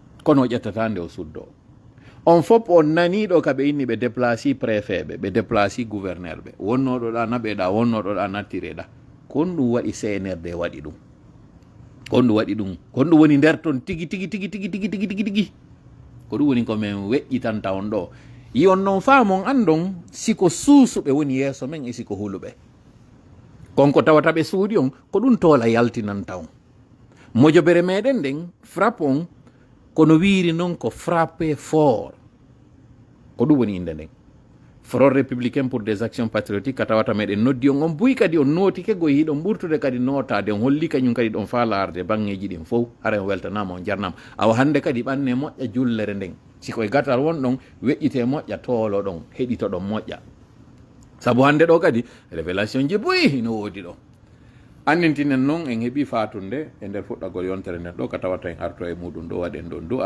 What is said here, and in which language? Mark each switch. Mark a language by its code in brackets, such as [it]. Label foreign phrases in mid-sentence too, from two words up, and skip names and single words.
[ff] o ƴettata nde o suddo on fof on naniɗo ka ɓe inni ɓe déplaci préfet ɓe déplaci gouverneur ɓe wonnoɗo ɗa naɓeɗa wonnoɗo ɗa nattireɗa kon ɗum waɗi CNRD waɗi ɗum kon ɗum waɗi ɗum kon ɗum woni nder ton tigi ko ɗum woni komin weƴƴitanta on ɗo yi on noon faamon andon siko suusuɓe woni yeeso men e siko huluɓe konko tawata ɓe suuɗi on ko ɗum toola yaltinanta on mojobere meɗen nden frappe on kono wiiri noon ko [fr] frappé fort [ff] ko ɗum woni inde nden [fr] front républicain pour des actions patriotiques [ff] ka tawata meɗen noddi on buy kadi on nootike go hiɗon ɓurtude kadi notade on holli kañum kadi ɗon faalarde bangeji ɗin fof hara on weltanama on jarnama awa hande kadi ɓanne moƴƴa jullere nden siko e gatal won ɗon weƴƴite moƴƴa toolo ɗon heɗito ɗon moƴƴa saabu hande ɗo kadi révélation ji boyi no woodi ɗo andintinen noon en heeɓi fatunde e nder fuɗɗagol yontere nden ɗo ka tawata en arto e muɗum ɗo waɗen ɗon du'a